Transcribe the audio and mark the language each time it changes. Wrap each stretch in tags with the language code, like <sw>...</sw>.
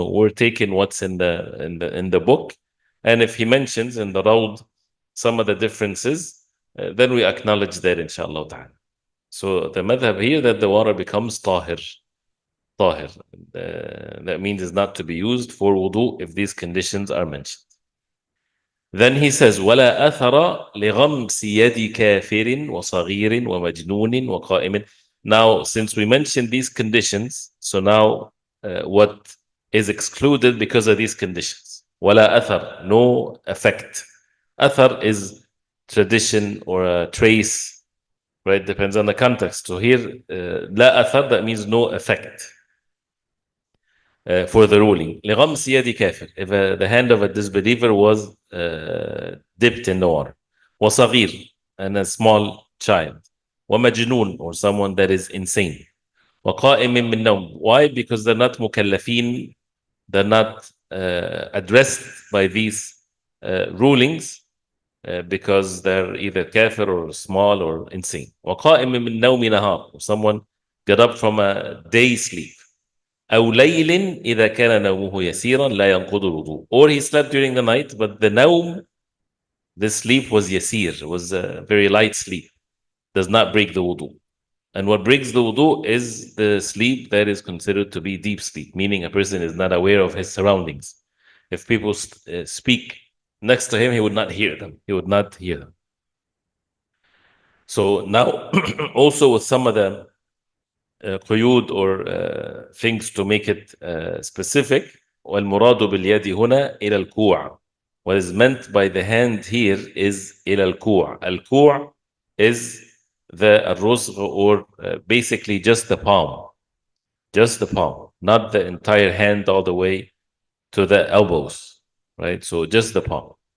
<en>No, we're taking what's in the book. And if he mentions in the road some of the differences, then we acknowledge that, inshallah ta'ala. So the madhab here that the water becomes tahir. Tahir. That means it's not to be used for wudu if these conditions are mentioned. Then he says,</en> <ar>وَلَا أَثَرَ لِغَمْسِ يَدِ كَافِرٍ وَصَغِيرٍ وَمَجْنُونٍ وَقَائِمٍ.</ar> <en>Now, since we mentioned these conditions, so now what is excluded because of these conditions?</en> <ar>وَلَا أَثَرْ,</ar> <en>no effect. Athar is tradition or a trace, right? Depends on the context. So here,</en> <ar>لا أثر,</ar> <en>that means no effect. For the ruling.</en> <ar>لغمس يد كافر,</ar> <en>if the hand of a disbeliever was dipped in the water.</en> <ar>وصغير,</ar> <en>and a small child.</en> <ar>ومجنون,</ar> <en>or someone that is insane.</en> <ar>وقائم من النوم.</ar> <en>Why? Because they're not مكلفين, they're not addressed by these rulings because they're either kafir or small or insane.</en> <ar>وقائم من النوم نهار,</ar> <en>someone got up from a day sleep.</en> <ar>أو ليل إذا كان نومه يسيرا لا ينقض الوضوء.</ar> <en>Or he slept during the night, but the nawm, the sleep was yasir, was a very light sleep, does not break the wudu. And what breaks the wudu is the sleep that is considered to be deep sleep, meaning a person is not aware of his surroundings. If people speak next to him, he would not hear them. He would not hear them. So now, also with some of the قيود or things to make it specific.</en> <ar>والمراد باليد هنا إلى الكوع.</ar> <en>What is meant by the hand here is</en> <ar>إلى الكوع.</ar> <en>الكوع is the الرزغ, or basically just the palm. Just the palm, not the entire hand all the way to the elbows, right? So just the palm.</en>